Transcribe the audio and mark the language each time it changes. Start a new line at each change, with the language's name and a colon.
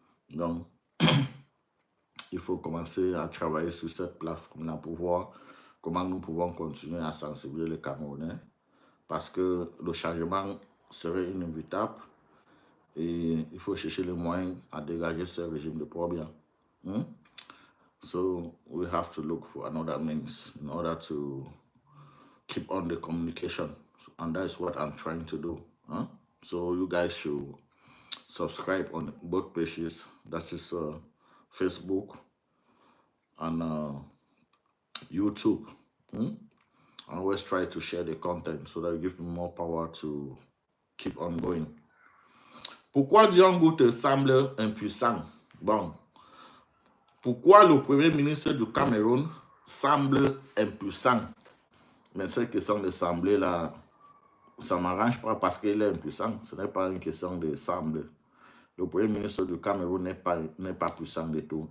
French: Donc, il faut commencer à travailler sur cette plateforme-là pour voir comment nous pouvons continuer à sensibiliser les Camerounais, parce que le changement serait inévitable. Et il faut chercher les moyens à dégager ce régime de problème.
English: So we have to look for another means in order to keep on the communication. And that's what I'm trying to do. So you guys should subscribe on both pages. That is Facebook and YouTube. I always try to share the content so that it gives me more power to keep on going.
French: Pourquoi Diongo te semble impuissant? Bon. Pourquoi le premier ministre du Cameroun semble impuissant? Mais cette question de sembler là, ça ne m'arrange pas parce qu'il est impuissant. Ce n'est pas une question de sembler. Le premier ministre du Cameroun n'est pas puissant du tout.